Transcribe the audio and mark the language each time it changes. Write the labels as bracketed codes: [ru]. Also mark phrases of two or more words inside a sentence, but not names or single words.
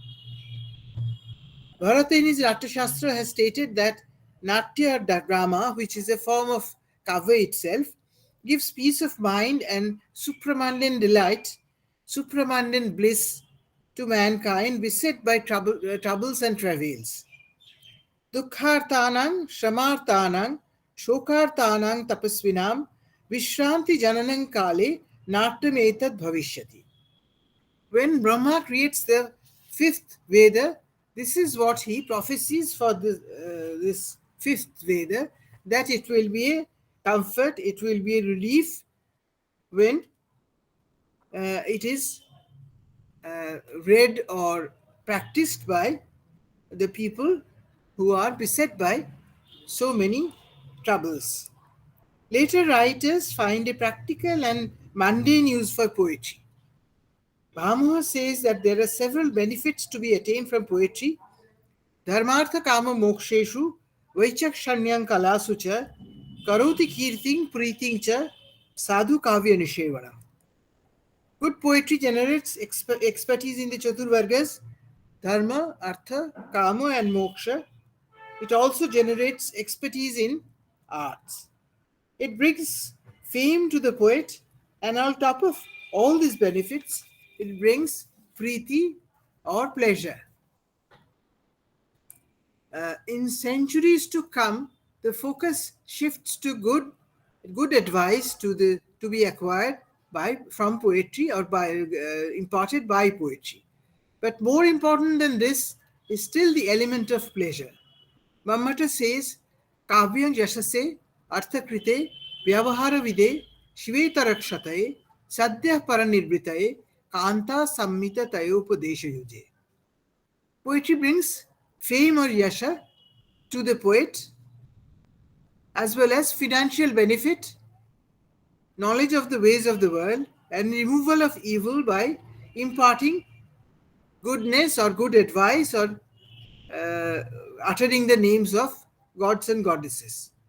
[en] Bharata in his Natyashastra has stated that Natya drama, which is a form of kavya itself, gives peace of mind and supramandan delight, supramandan bliss to mankind beset by troubles and travails. [sa] Dukhartanang, Shamartanang, Shokartanang tapasvinam, Vishranti jananang kale, Natyam etad bhavishyati. [en] When Brahma creates the fifth Veda, this is what he prophesies for this fifth Veda, that it will be a comfort, it will be a relief when it is read or practiced by the people who are beset by so many troubles. Later writers find a practical and mundane use for poetry. Barma says that there are several benefits to be attained from poetry. [sa] Dharmartha kama moksheshu vaichakshanyam kalasu cha karoti kirting preeting cha sadhu kavya nishevanam. [en] Good poetry generates expertise in the Chaturvargas, Dharma, Artha, Kama, and Moksha. It also generates expertise in arts. It brings fame to the poet, and on top of all these benefits, it brings preeti or pleasure. In centuries to come, the focus shifts to good advice to be acquired from poetry or imparted by poetry. But more important than this is still the element of pleasure. Mammata says, [sa] Kavyam yashase arthakrite vyavahara vide shvetarakshatay sadhyah paranirbritaye kanta sammita tayopadesha yuje. [en] Poetry brings fame or yasha to the poet, as well as financial benefit, knowledge of the ways of the world, and removal of evil by imparting goodness or good advice or uttering the names of gods and goddesses.